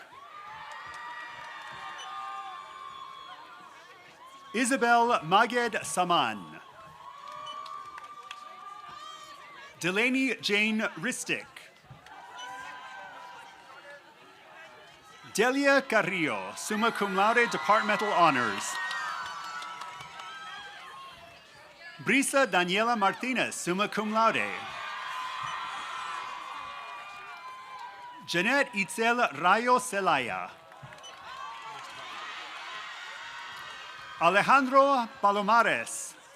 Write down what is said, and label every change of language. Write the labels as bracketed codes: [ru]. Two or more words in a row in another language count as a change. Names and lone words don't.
[en] Isabel Maged Saman. Delaney Jane Ristic. Delia Carrillo, [la] summa cum laude, [en] Departmental Honors. Brisa Daniela Martinez, [la] summa cum laude. [en] Jeanette Itzel Rayo Celaya. Alejandro Palomares.